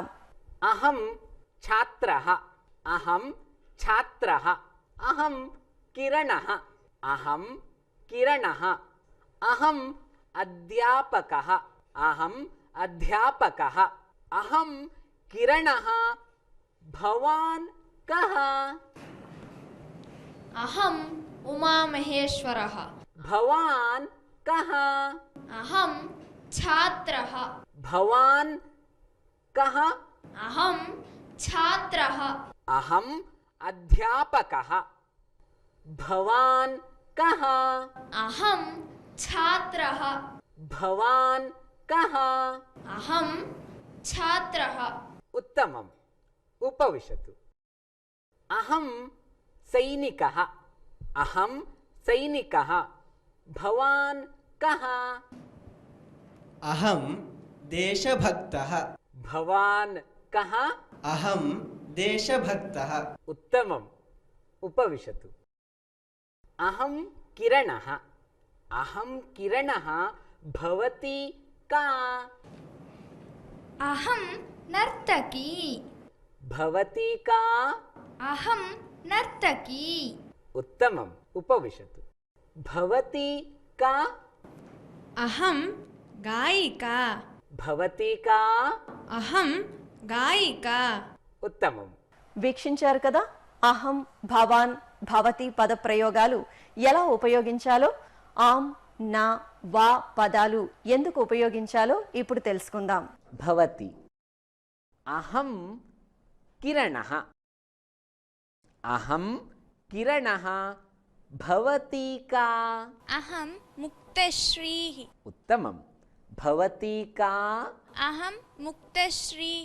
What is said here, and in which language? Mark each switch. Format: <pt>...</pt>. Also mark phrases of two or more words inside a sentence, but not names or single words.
<sa>అహం ఛాత్రః అహం ఛాత్రః అహం కిరణః అహం కిరణః అహం అధ్యాపకः అహం అధ్యాపకः అహం కిరణः భవాన్ కః అహం ఉమామహేశ్వరः భవాన్ కః అహం ఛాత్రः భవాన్ కః అహం ఛాత్రः అహం అధ్యాపకः భవాన్ కః అహం ఛాత్రः భవాన్ కః అహం ఛాత్రः ఉత్తమం ఉపవిశతు అహం సైనికः అహం సైనికः భవాన్ కః अहं देशभक्तः भवान् कः अहं देशभक्तः उत्तमम् उपविशतु अहं किरणः अहं किरणः भवती का అహం నర్తకీ भवती का అహం నర్తకీ उत्तमम् उपविशतु भवती का अहं गायिका भवती का अहं गायिका उत्तमम्</sa> <te>వీక్షించారు కదా, అహం, భవాన్, భవతి పద ప్రయోగాలు ఎలా ఉపయోగించాలో, ఆమ్, నా, వా పదాలు ఎందుకు ఉపయోగించాలో ఇప్పుడు తెలుసుకుందాం.</te> <sa>भवती अहं किरणः अहं किरणः भवती का अहं मुक्तश्रीः उत्तमम् भवती का अहं मुक्तश्रीः</sa>